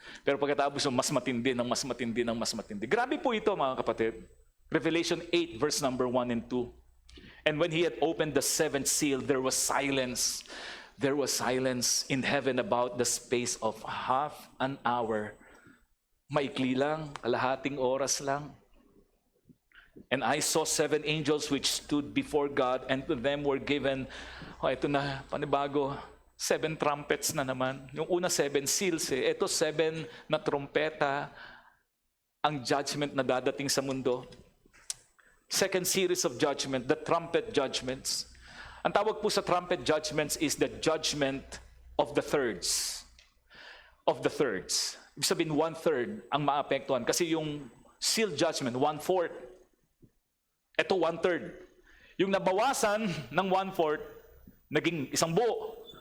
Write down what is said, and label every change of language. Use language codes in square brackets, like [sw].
[tl] Pero pagkatapos, mas matindi ng mas matindi ng mas matindi. Grabe po ito mga kapatid. [en] Revelation 8 verse number 1 and 2. And when he had opened the 7th seal, there was silence. There was silence in heaven about the space of half an hour. [tl] Maikli lang, kalahating oras lang. [en] And I saw 7 angels which stood before God, and to them were given, [tl] ito na, panibago, [en] 7 trumpets [tl] na naman. Yung una 7 seals eh. Ito 7 na trompeta, ang judgment na dadating sa mundo. [en] Second series of judgment, the trumpet judgments. [tl] Ang tawag po sa [en] trumpet judgments is the judgment of the thirds. Of the thirds. [tl] Ibig sabihin 1/3 ang maapektuhan. Kasi yung seal judgment, 1/4. Ito 1/3. Yung nabawasan ng 1/4, naging isang buo.